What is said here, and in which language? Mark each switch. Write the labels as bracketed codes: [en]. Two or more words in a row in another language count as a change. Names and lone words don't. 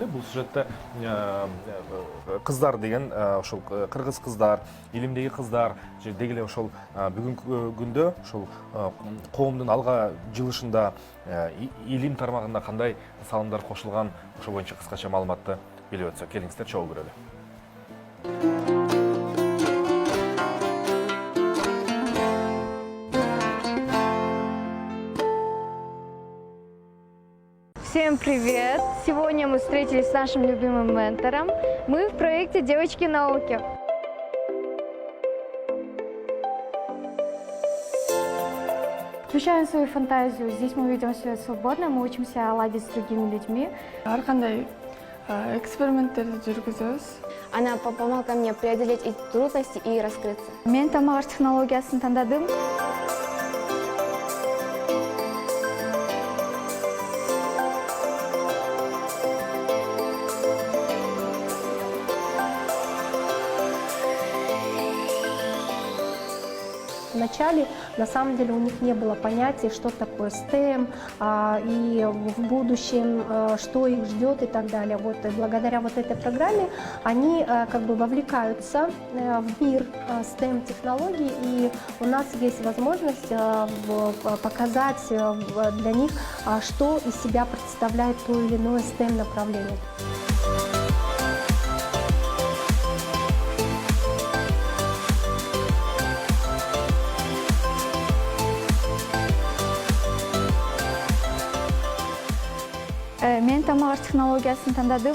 [ky] Бул сюжетте кыздар деген ошол кыргыз кыздар, илимдеги кыздар, деги эле ошол бүгүнкү күндө ошол коомдун алга жылышында илим тармагында кандай салымдар кошулган, ошол боюнча кыскача маалыматты билип өтсөк. Келиңиздер, чогуу көрөлү. [ru] Всем привет! Сегодня мы встретились с нашим любимым ментором. Мы в проекте «Девочки науки». Включаем свою фантазию. Здесь мы ведем себя свободно, мы учимся ладить с другими людьми. [ky] Ар кандай эксперименттерди жүргүзөбүз. [ru] Она помогла мне преодолеть эти трудности и раскрыться. [ky] Мен тамак аш технологиясын тандадым. [ru] Вначале, на самом деле, у них не было понятия, что такое STEM, и в будущем, что их ждет и так далее. Вот, и благодаря вот этой программе они как бы вовлекаются в мир STEM-технологий, и у нас есть возможность показать для них, что из себя представляет то или иное STEM-направление. [ky] Мен тамак аш технологиясын тандадым.